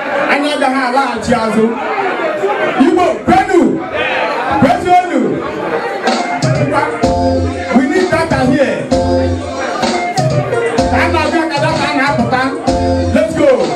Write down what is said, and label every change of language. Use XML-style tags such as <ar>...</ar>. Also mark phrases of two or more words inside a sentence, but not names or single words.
<ig>Anyị agaghị alaghachi azụ. Igbo, kwenu! Kwezuonu!</ig> <en>We need data here.</en> <ig>Ka a na-abịa ka data na-apụta.</ig> <en>Let's go!</en>